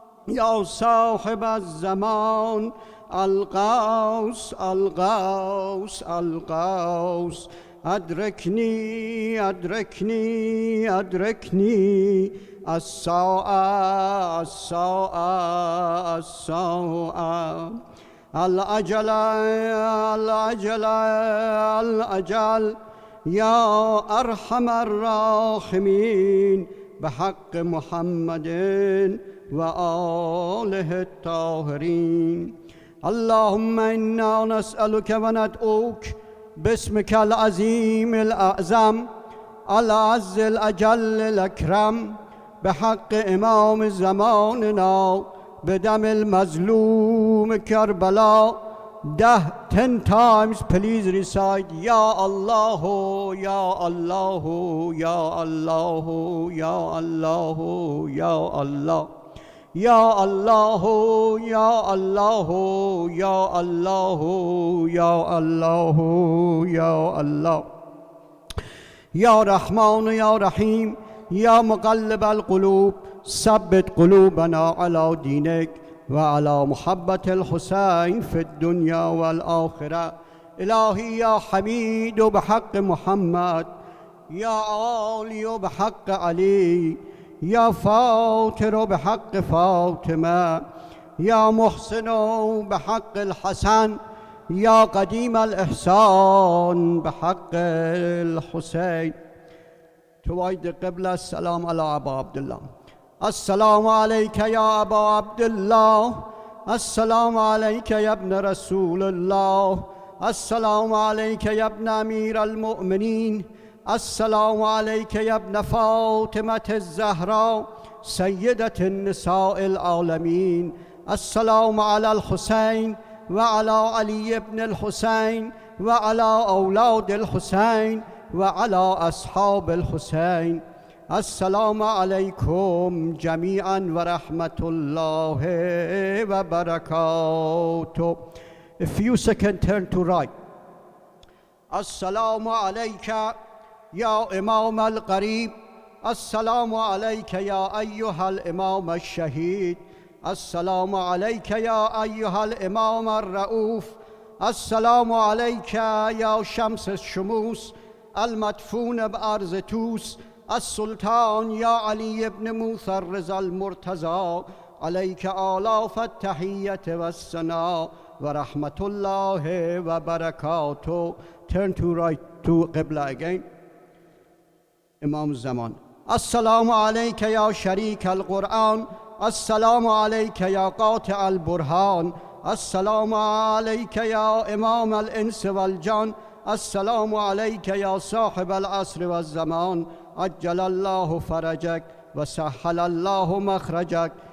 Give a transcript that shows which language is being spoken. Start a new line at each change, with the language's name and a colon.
Arabic: يا صاحب الزمان الغوث الغوث الغوث أدركني أدركني أدركني الساعة الساعة الساعة الأجل الأجل الأجل يا أرحم الراحمين بحق محمد وآله الطاهرين. اللهم إنا نسألك وندعوك باسمك العظيم الأعظم الأعز الأجل الأكرم بحق إمام زماننا بدم المظلوم كربلاء
English: 10 times please recite
Arabic: Ya Allah Ya Allah Ya Allah Ya Allah Ya Allah Ya Allah Ya Allah Ya Allah Ya Allah Ya Allah Ya Rahman Ya Rahim Ya Muqallib al-Qulub ثبت قلوبنا على دينك وعلى محبة الحسين في الدنيا والآخرة. إلهي يا حميد بحق محمد يا عالي بحق علي يا فاطر بحق فاطمة يا محسن بحق الحسن يا قديم الإحسان بحق الحسين. تويد قبلة السلام على أبا عبد الله. السلام عليك يا أبا عبد الله السلام عليك يا ابن رسول الله السلام عليك يا ابن أمير المؤمنين السلام عليك يا ابن فاطمة الزهراء سيدة النساء العالمين. السلام على الحسين وعلى علي بن الحسين وعلى أولاد الحسين وعلى أصحاب الحسين. السلام عليكم جميعا ورحمة الله وبركاته.
English: A few seconds turn to right.
Arabic: السلام عليك يا إمام القريب السلام عليك يا أيها الإمام الشهيد السلام عليك يا أيها الإمام الرؤوف السلام عليك يا شمس الشموس المدفون بأرض توس السلطان يا علي بن موسى الرضا المرتضى عليك آلاف التحية والثناء ورحمة الله وبركاته.
English: Turn to right to Qibla again. Imam Zaman.
Arabic: السلام عليك يا شريك القرآن السلام عليك يا قاطع البرهان السلام عليك يا إمام الإنس والجان السلام عليك يا صاحب العصر والزمان عجل الله فرجك وسهل الله مخرجك.